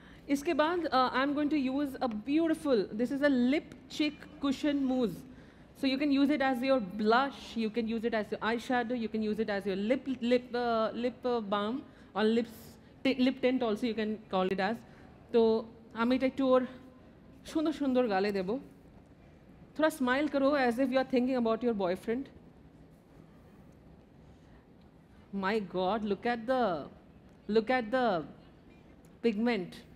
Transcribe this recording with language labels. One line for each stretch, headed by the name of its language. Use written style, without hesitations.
Hindi: इसके बाद
English: I am going to use a beautiful, this is a lip cheek cushion mousse. So you can use it as your blush, you can use it as your eyeshadow, you can use it as your lip balm or lip tint also you can call it as.
Bangla: तो আমি এটা একটু ওর সুন্দর সুন্দর গালে দেব।
Hindi: थोड़ा smile करो
English: as if you are thinking about your boyfriend. My God, look at the pigment.